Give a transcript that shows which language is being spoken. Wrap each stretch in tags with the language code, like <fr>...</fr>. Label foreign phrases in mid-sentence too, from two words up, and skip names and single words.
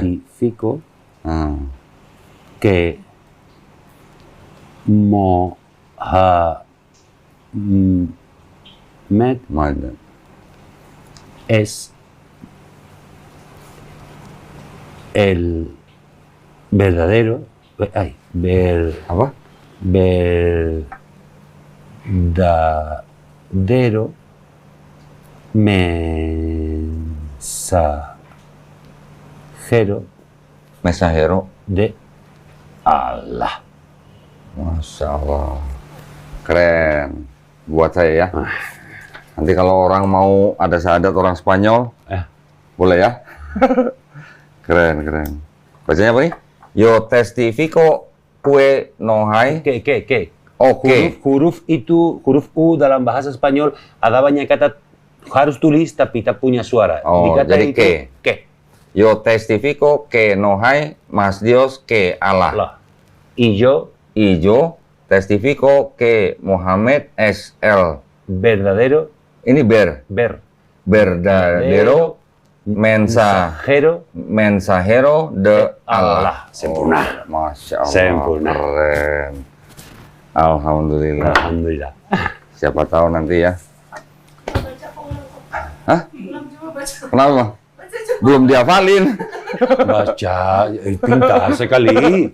<es>Testifico que Mohammed es el verdadero,</es> <id>Apa?</id> <es>Verdadero mensajero de Allah.</es> <ar>ما شاء الله.</ar> <id>Keren. Buat saya ya. Nanti kalau orang mau ada syahadat orang Spanyol, boleh ya? Keren. Bacanya apa nih?</id> <es>Yo testifico que no hay. Que.</es> <id>Oke. Huruf itu, huruf U dalam bahasa Spanyol ada banyak kata harus tulis tapi tak punya suara. Oh, Dikata jadi itu, que.</id> <es>Yo testifico que no hay más Dios que Allah. Y yo testifico que Muhammad es el verdadero verdadero mensajero de Allah.</es> <id>Sempurna.</id> <ar>ما شاء الله.</ar> <id>Sempurna. Keren. Alhamdulillah. Siapa tahu nanti ya. Hah? Kenapa, Bang? Belum dihafalin. Baca, pintar sekali.</id>